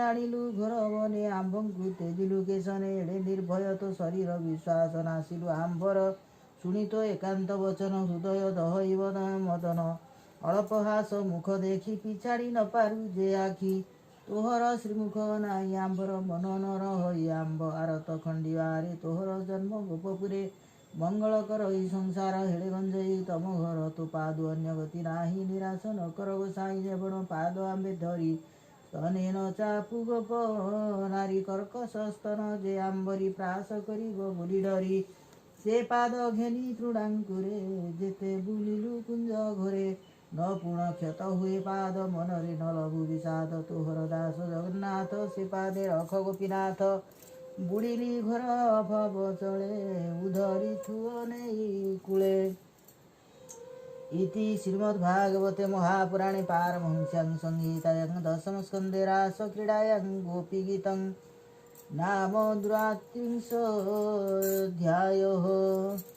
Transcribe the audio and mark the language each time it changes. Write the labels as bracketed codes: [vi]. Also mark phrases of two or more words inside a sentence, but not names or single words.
[or] ଆଣିଲୁ ଘୋର ବନେ ଆମ୍ଭଙ୍କୁ ତେଜିଲୁ କେଶନେ ଏଡ଼େ ନିର୍ଭୟ ତୋ ଶରୀର ବିଶ୍ୱାସ ନାସିଲୁ ଆମ୍ଭର ଶୁଣି ତୋ ଏକାନ୍ତ ବଚନ ହୃଦୟ ଦହଇ ମଦନ ଅଳ୍ପ ହାସ ମୁଖ ଦେଖି ପିଛାଡ଼ି ନ ପାରୁ ଯେ ଆଖି ତୋହର ଶ୍ରୀମୁଖ ନାହିଁ ଆମ୍ଭର ମନ ନର ହୋଇ ଆମ୍ଭ ଆରତ ଖଣ୍ଡିବାରେ ତୋହର ଜନ୍ମ ଗୋପପୁରେ ମଙ୍ଗଳ କର ଏଇ ସଂସାର ହେଳେ ଗଞ୍ଜେଇ ତମ ଘର ତୋ ପାଦୁ ଅନ୍ୟ ଗତି ନାହିଁ ନିରାଶ ନ କର ଗୋସାଇଁ ଯେବଣ ପାଦ ଆମ୍ଭେ ଧରି ସ୍ତନେନ ଚାପୁ ଗୋପ ନାରୀ କର୍କଶ ସ୍ତନ ଯେ ଆମ୍ବରୀ ପ୍ରାସ କରିବ ବୋଲି ଡରି ସେ ପାଦ ଘେନି ତୃଣାଙ୍କୁରେ ଯେତେ ବୁଲିଲୁ କୁଞ୍ଜ ଘୋରେ ନ ପୁଣ କ୍ଷତ ହୁଏ ପାଦ ମନରେ ନ ଲଘୁ ବିଷାଦ ତୋହର ଦାସ ଜଗନ୍ନାଥ ସେ ପାଦେ ରଖ ଗୋପୀନାଥ ବୁଢ଼ିଲି ଘର ଭବ ଚଳେ ଉଧରି ଛୁଅ ନେଇ କୂଳେ [sa] इति श्रीमद्भागवते महापुराणे पारमहंस्यां संहितायां दशमस्कन्धे रासक्रीडायां गोपीगीतं नाम 23 अध्यायः।